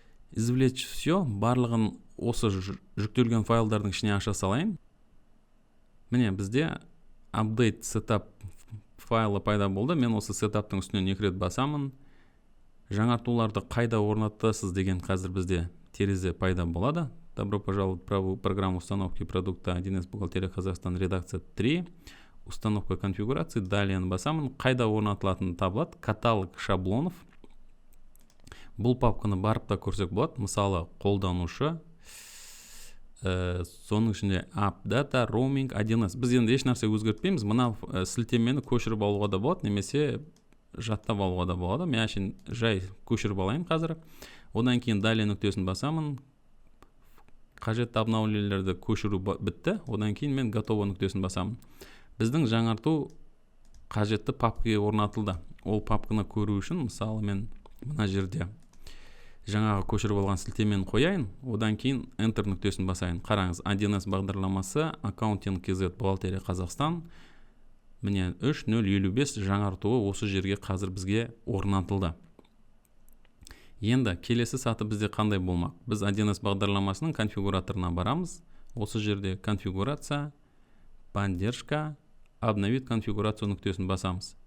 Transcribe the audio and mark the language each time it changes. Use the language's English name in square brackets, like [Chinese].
[Russian] Извлечь все, [Kazakh] барлығын осы жүктелген файлдардың ішіне аша салайын. Міне, бізде update setup файлы пайда болды. Мен осы сетаптың үстінен 2 рет басамын. Жаңартуларды қайда орнатасыз деген қазір бізде терезе пайда болады. [Russian] Добро пожаловать в программу установки продукта 1С бухгалтерия Казахстан, редакция 3. Установка конфигурации. Далее [Kazakh] басамын. Қайда орнатылатыны табылады. [Russian] Каталог шаблонов. [Kazakh] Бұл папканы барып та көрсек болады. Мысалы, қолданушы. Соның ішінде AppData, Roaming, 1С. Біз енді еш нәрсе өзгертпейміз. Мына сілтемені көшіріп алуға да болады, немесе жаттап алуға да болады. Мен әшін жай көшіріп алайын қазір. Одан кейін далее нүктесін басамын. Қажетті обновлениелерді көшіру бітті. Одан кейін мен готово нүктесін басамын. Біздің жаңарту қажетті папкаға орнатылды. Ол папканы көру үшін, мысалы, мен мына жерде жаңағы көшіріп алған сілтемені қояйын. Одан кейін Enter нүктесін басайын. Қараңыз, 1С бағдарламасы, Accounting KZ бухгалтерия Қазақстан. Міне 3.055 жаңартуы осы жерге қазір бізге орнатылды. Енді келесі саты бізде қандай болмақ? Біз 1С бағдарламасының конфигураторына барамыз. Осы жерде [Russian] конфигурация, поддержка, обновить конфигурацию [Kazakh] нүктесін басамыз.